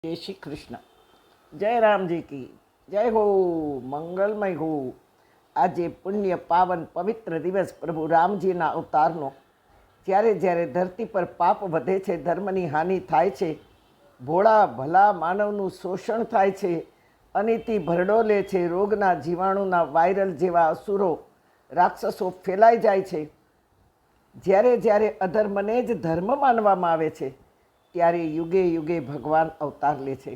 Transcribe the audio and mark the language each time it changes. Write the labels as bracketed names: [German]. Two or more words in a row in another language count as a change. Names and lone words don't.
[Hindi] जय श्री कृष्ण। जय राम जी की जय हो। मंगलमय हो। [Gujarati] આજે પુણ્ય પાવન પવિત્ર દિવસ પ્રભુ રામજીના અવતારનો। જ્યારે જ્યારે ધરતી પર પાપ વધે છે, ધર્મની હાનિ થાય છે, ભોળા ભલા માનવનું શોષણ થાય છે, અનીતિ ભરડો લે છે, રોગના જીવાણુના વાયરલ જેવા અસુરો રાક્ષસો ફેલાઈ જાય છે, જ્યારે જ્યારે અધર્મને જ ધર્મ માનવામાં આવે છે, ત્યારે યુગે યુગે ભગવાન અવતાર લે છે।